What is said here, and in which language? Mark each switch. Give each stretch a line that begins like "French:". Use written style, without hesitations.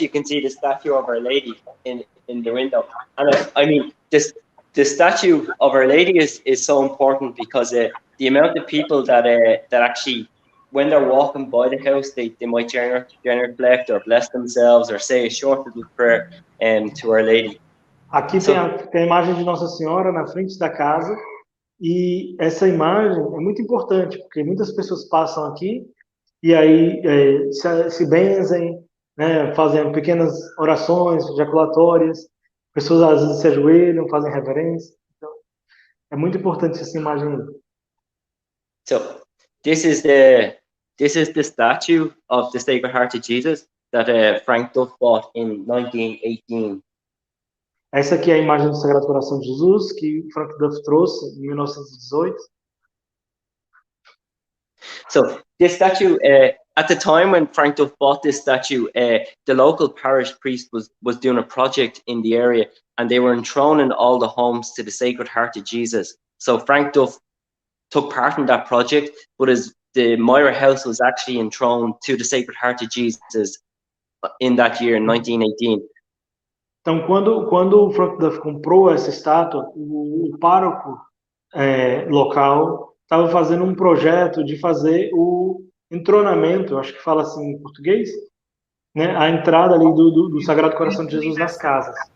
English: You can see the statue of Our Lady in the window. And I mean, the statue of Our Lady is so important because the amount of people that actually, when they're walking by the house, they might genuflect or bless themselves or say a short little prayer to Our Lady.
Portuguese: Aqui tem a imagem de Nossa Senhora na frente da casa, e essa imagem é muito importante, porque muitas pessoas passam aqui e aí se benzem, né, fazem pequenas orações ejaculatórias, pessoas às vezes se ajoelham, fazem reverência. Então, é muito importante essa imagem aí.
English: So this is the statue of the Sacred Heart of Jesus that Frank Duff bought in 1918.
Portuguese: Essa aqui é a imagem do Sagrado Coração de Jesus que Frank Duff trouxe em 1918.
English: So this statue, at the time when Frank Duff bought this statue, the local parish priest was doing a project in the area, and they were enthroning all the homes to the Sacred Heart of Jesus. So Frank Duff took part in that project, but the Myra House was actually enthroned to the Sacred Heart of Jesus in that year, in 1918.
Portuguese: Então, quando o Frank Duff comprou essa estátua, o pároco local estava fazendo um projeto de fazer o entronamento, acho que fala assim em português, né, a entrada ali do Sagrado Coração de Jesus nas casas.